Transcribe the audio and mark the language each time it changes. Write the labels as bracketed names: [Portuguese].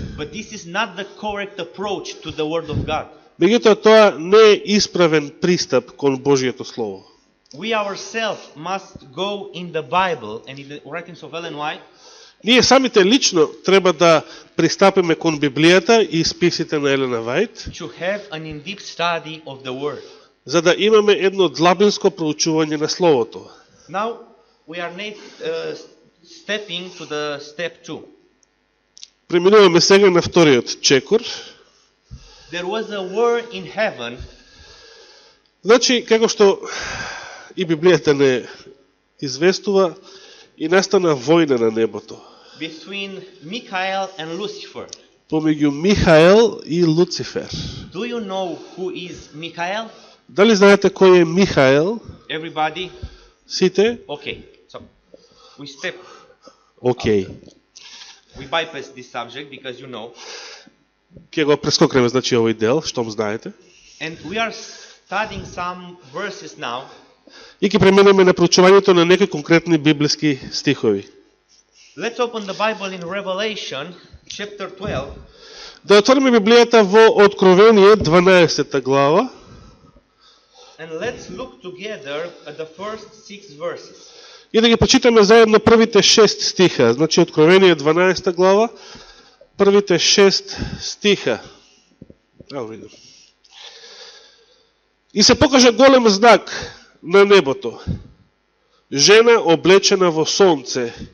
[English] But this is not the correct approach to the Word of God. [Macedonian] Меѓутоа, тоа не е исправен пристап кон Божието Слово. [English] We ourselves must go in the Bible and in the writings of Ellen White [Macedonian] Ние самите лично треба да пристапиме кон Библијата и списите на Елена Вајт, [English] to have an in-depth study of the Word. [Macedonian] за да имаме едно длабинско проучување на Словото. [English] Now we are stepping to the step 2. [Macedonian] Преминуваме сега на вториот чекор. [English] There was a war in heaven [Macedonian] Значи, како што и Библијата не известува, и настана војна на небото [English] between Michael and Lucifer. [Macedonian] помеѓу Михаел и Луцифер. [English] Do you know who is Michael? [Macedonian] Дали знаете кој е Михаел? [English] Everybody? [Macedonian] Сите? [English] Okay. So we step, [Macedonian] Океј. [English] we bypass this subject because you know. [Macedonian] Ќе го прескокнеме, значи, овој дел, штом знаете. [English] And we are studying some verses now. [Macedonian] И ќе преминеме на проучувањето на некои конкретни библиски стихови. [English] Let's open the Bible in Revelation chapter 12. [Macedonian] Да отвориме Библијата во Откровение 12 глава [English] And let's look together at the first 6 verses. [Macedonian] и да ги прочитаме заедно првите 6 стиха. Значи, Откровение 12 глава, првите 6 стиха. Видим. И се покажа голем знак на небото. Жена облечена во сонце.